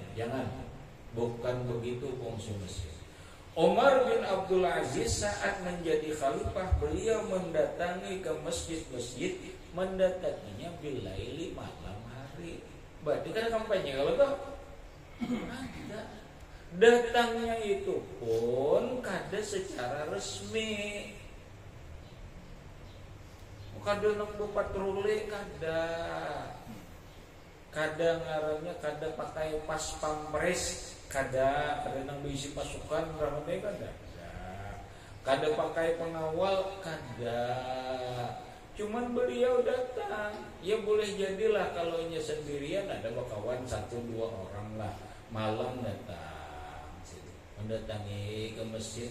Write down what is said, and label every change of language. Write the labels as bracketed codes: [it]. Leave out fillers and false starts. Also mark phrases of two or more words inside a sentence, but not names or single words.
[id] Jangan, bukan begitu fungsi masjid. Umar bin Abdul Aziz saat menjadi khalifah, beliau mendatangi ke masjid-masjid, mendatanginya bilaili, malam hari. Berarti kan kampanye kalau toh ada. [bjn] Datangnya itu pun kada secara resmi, kada nang patroli, kada ngarannya, kada pakai pas pampres, kada nang diisi pasukan ramai, kada pakai pengawal, kada. [id] Cuman beliau datang, ya boleh jadilah kalau nya sendirian, ada kawan 1-2 orang lah, malam datang mendatangi ke masjid.